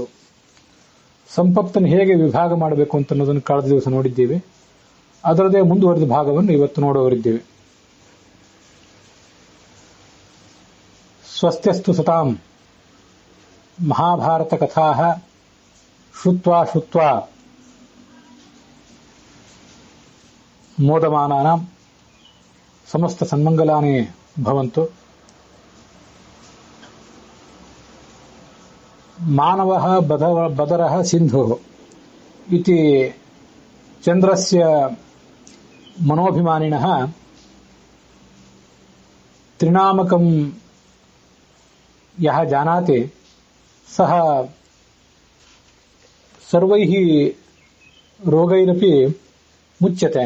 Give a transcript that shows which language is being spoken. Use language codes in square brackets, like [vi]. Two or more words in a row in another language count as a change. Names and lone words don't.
[kn] ಸಂಪತ್ತನ್ನು ಹೇಗೆ ವಿಭಾಗ ಮಾಡಬೇಕು ಅಂತ ಅನ್ನೋದನ್ನು ಕಳೆದ ದಿವಸ ನೋಡಿದ್ದೀವಿ. ಅದರದೇ ಮುಂದುವರೆದ ಭಾಗವನ್ನು ಇವತ್ತು ನೋಡುವರಿದ್ದೇವೆ. [sa] ಸ್ವಸ್ತ್ಯಸ್ತು ಸತಾಂ ಮಹಾಭಾರತ ಕಥಾಃ ಶ್ರುತ್ವಾ ಶ್ರುತ್ವಾ ಮೋದಮಾನಾನಾಂ ಸಮಸ್ತ ಸನ್ಮಂಗಲಾನಿ ಭವಂತು. ಮಾನವಃ ಬದರಃ ಸಿಂಧುಃ ಇತಿ ಚಂದ್ರಸ್ಯ ಮನೋಭಿಮಾನಿನಃ ತ್ರಿನಾಮಕಂ ಯಃ ಜಾನಾತಿ ಸಹ ಸರ್ವೈಃ ರೋಗೈರಪಿ ಮುಚ್ಯತೆ.